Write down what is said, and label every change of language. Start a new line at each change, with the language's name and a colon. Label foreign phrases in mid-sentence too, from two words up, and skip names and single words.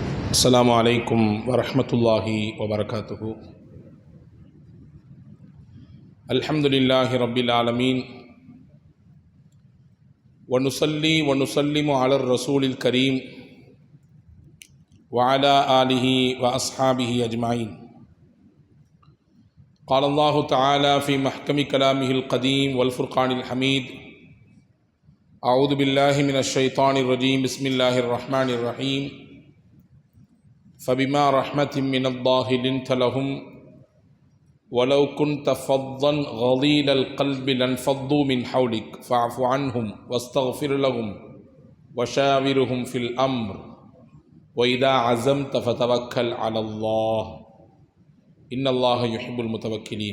Arabic: السلام عليكم ورحمة الله وبركاته. الحمد لله رب العالمين ونصلي ونسلم على الرسول الكريم وعلى آله وأصحابه أجمعين. قال الله تعالى في محكم كلامه القديم والفرقان الحميد: أعوذ بالله من الشيطان الرجيم بسم الله الرحمن الرحيم. فبما رحمة من الله لنت لهم ولو كنت فظا غليظ القلب لانفضوا من حولك فاعف عنهم واستغفر لهم وشاورهم في الأمر وإذا عزمت فتوكل على الله إن الله يحب المتوكلين.